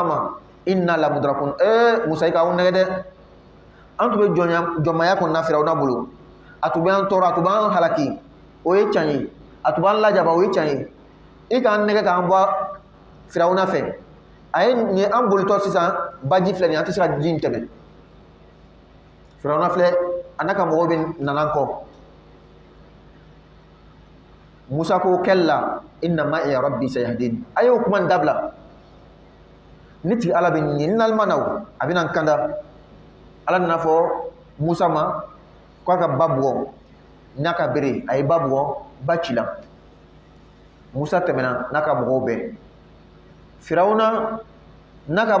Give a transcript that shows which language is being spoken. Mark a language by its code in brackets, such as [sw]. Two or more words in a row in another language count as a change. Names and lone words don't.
[bm] ma [ar] إنا لمدركون [bm] Musa i k'anw nɛgɛ dɛ an tun bɛ jɔnmaya kɔnɔna firawuna bolo a tun b'an tɔɔrɔ a tun b'an halaki o ye tiɲɛ ye a tun b'an lajaba o ye tiɲɛ ye i k'an nɛgɛ k'an bɔ firawuna fɛ a ye nin an bolitɔ sisan baji filɛ nin an tɛ se ka ji in tɛmɛ firawuna filɛ a n'a ka mɔgɔw bɛ nana kɔ Musa ko [ar] كلا إن معي ربي سيهدين [bm] a y'o kuma dabila ni tigi Ala bɛ ɲini n'Alima na a bɛna n kanda Ala nana fɔ Musa ma k'a ka ba bugɔ n'a ka bere a ye ba bugɔ ba cila Musa tɛmɛna n'a ka mɔgɔw bɛɛ firawuna n'a ka